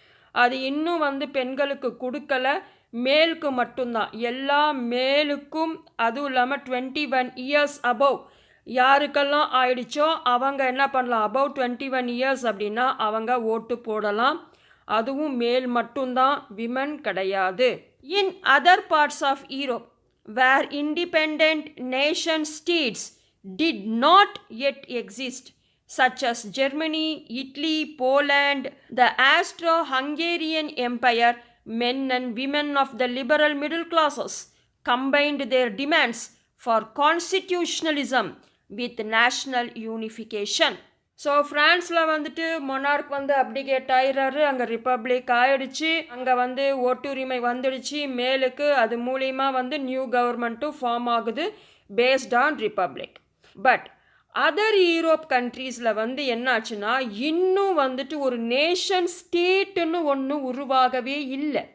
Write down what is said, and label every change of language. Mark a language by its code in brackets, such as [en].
[ta] அது இன்னும் பெண்களுக்கு கொடுக்கல, மேலுக்கு மட்டும்தான். எல்லா மேலுக்கும், அதுவும் இல்லாமல் 21 இயர்ஸ் அபவ் யாருக்கெல்லாம் ஆயிடுச்சோ அவங்க என்ன பண்ணலாம், அபவ் 21 இயர்ஸ் அப்படின்னா அவங்க ஓட்டு போடலாம். அதுவும் மேல் மட்டும்தான், விமன் கிடையாது. [en] In other parts of Europe where independent nation states did not yet exist, such as Germany, Italy, Poland, the Austro-Hungarian Empire, men and women of the liberal middle classes combined their demands for constitutionalism with national unification. [ta] So ஃப்ரான்ஸில் monarch abdicate ஆயிடுறாரு, அங்கே republic ஆயிடுச்சு, அங்கே ஓட்டுரிமை வந்துடுச்சு மேலுக்கு. அது மூலிமா new கவர்மெண்ட்டும் ஃபார்ம் ஆகுது [en] Based on republic. [ta] But other Europe கண்ட்ரீஸில் என்னாச்சுன்னா இன்னும் ஒரு நேஷன் ஸ்டேட்டுன்னு ஒன்று உருவாகவே இல்லை.